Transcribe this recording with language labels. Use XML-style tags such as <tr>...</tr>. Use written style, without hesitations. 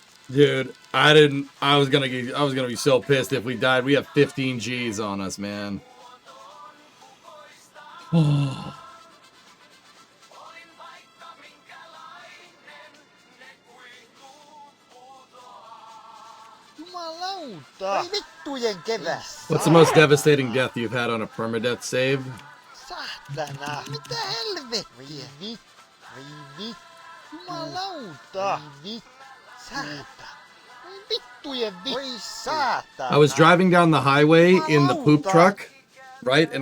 <en>Dude, I was gonna be so pissed if we died. We have 15 G's on us, man.</en> <fi>Jumalauta! Ei vittujen kevät!</fi> <en>What's the most devastating death you've had on a permadeath save?</en> <fi>Saatana! Mitä helvettiä? Voi Jumalauta! Saatana! Voi vittujen vittu! Voi saatana!</fi> <en>I was driving down the highway in the poop truck, right?</en>